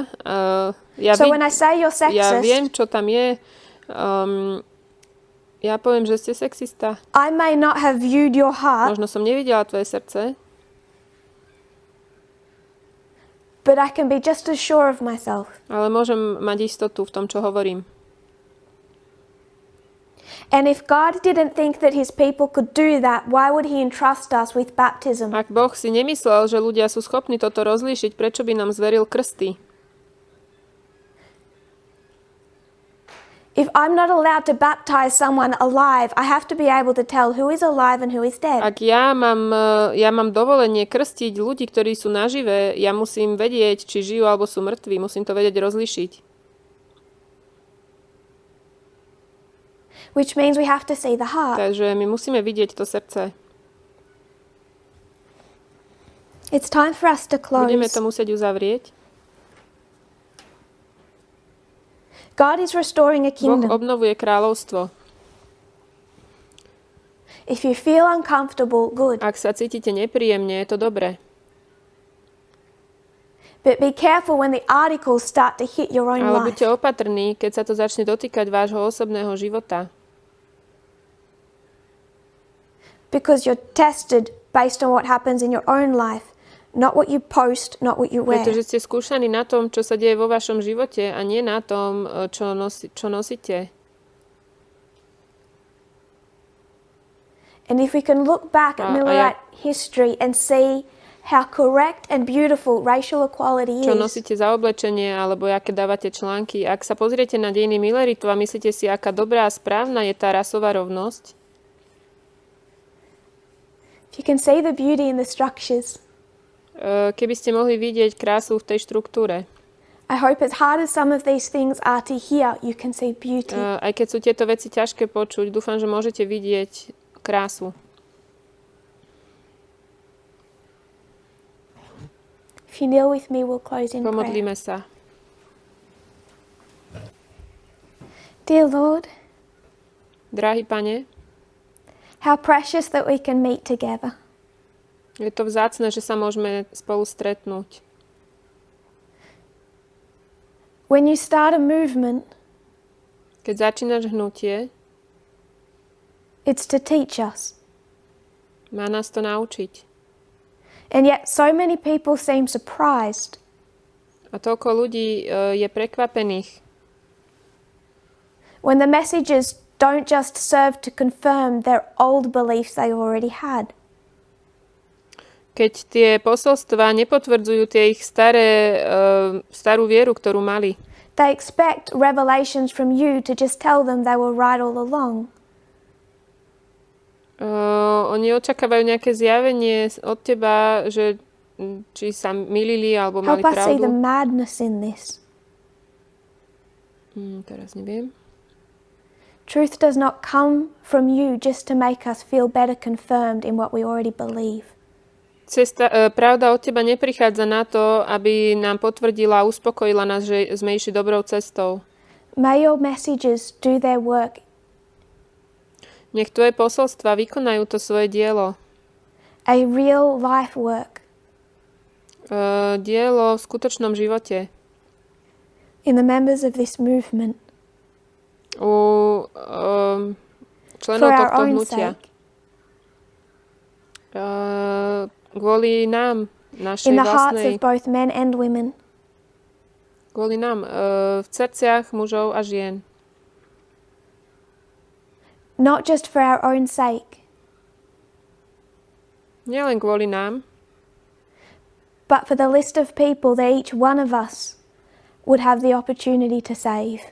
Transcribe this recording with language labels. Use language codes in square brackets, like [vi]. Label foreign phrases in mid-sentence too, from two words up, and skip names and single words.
[en] So when I say you're [sk] Ja [en] sexist, [sk] viem, čo tam je. Ja poviem, že ste sexista. [en] I may not have viewed your heart, [sk] Možno som nevidela tvoje srdce, [en] but I can be just as sure of myself. [sk] ale môžem mať istotu v tom, čo hovorím. [en] And if God didn't think that his people could do that, why would he entrust us with baptism? [sk] Ak Boh si nemyslel, že ľudia sú schopní toto rozlíšiť, prečo by nám zveril krsty? [en] If I'm not allowed to baptize someone alive, I have to be able to tell who is alive and who is dead. [sk] Ak ja mám dovolenie krstiť ľudí, ktorí sú nažive, ja musím vedieť, či žijú alebo sú mŕtvi. Musím to vedieť rozlíšiť. [en] Which means we have to see the heart. [sk] Takže my musíme vidieť to srdce. [en] It's time for us to [sk] Budeme [en] close. [sk] to musieť uzavrieť. [en] God is restoring a [sk] Boh [en] kingdom. [sk] obnovuje kráľovstvo. [en] If you feel uncomfortable, good. [sk] Ak sa cítite nepríjemne, je to dobré. [en] But be careful when the articles start to hit your own [sk] Ale [en] life. [sk] buďte opatrní, keď sa to začne dotýkať vášho osobného života. [en] Because you're tested based on what happens in your own life, not what you post, not what you wear. [sk] Pretože ste skúšaní na tom, čo sa deje vo vašom živote a nie na tom, čo nosíte. [en] And if we can look back at Millerite history and see how correct and beautiful racial equality [sk] Čo [en] is. [sk] nosíte za oblečenie, alebo aké dávate články. Ak sa pozriete na dejiny Milleritu a myslíte si, aká dobrá a správna je tá rasová rovnosť. [en] If you can see the beauty in the structures. [sk] Keby ste mohli vidieť krásu v tej štruktúre. [en] I hope as hard as some of these things are to hear, you can see beauty. [sk] Aj keď sú tieto veci ťažké počuť, dúfam, že môžete vidieť krásu. [en] If you kneel with me, we'll close in prayer. [sk] Pomodlíme sa. [en] Dear Lord, [sk] Drahý Pane, [en] how precious that we can meet together. [sk] je to vzácne, že sa môžeme spolu stretnúť. [en] When you start a movement, [sk] Keď začínaš hnutie, [en] it's to teach us. [sk] má nás to naučiť. [en] And yet so many people seem surprised [sk] A toľko ľudí je prekvapených, [en] when the messages don't just serve to confirm their old beliefs they already had. [sk] keď tie posolstvá nepotvrdzujú tie ich starú vieru, ktorú mali. [en] They expect revelations from you to just tell them they were right all along. [sk] Oni očakávajú nejaké zjavenie od teba, že či sa mýlili alebo mali [en] Help us see the [sk] pravdu. [en] madness in this. [sk] Teraz neviem. [en] Truth does not come from you just to make us feel better confirmed in what we already believe. [sk] Pravda od teba neprichádza na to, aby nám potvrdila a uspokojila nás, že sme išli dobrou cestou. [en] May your messages do their work. [sk] Nech tvoje posolstva vykonajú to svoje dielo. [en] A real life work. [sk] Dielo v skutočnom živote. [en] In the members of this movement. [sk] U členov [en] For our [sk] tohto [en] own [sk] hnutia. [en] sake. [sk] Kvôli nám, našej [en] In the hearts [sk] vlastnej... [en] of both men and women. [sk] Kvôli nám, v srdciach mužov a žien. [en] Not just for our own sake, [sk] Nielen kvôli nám, [en] but for the list of people that each one of us would have the opportunity to save.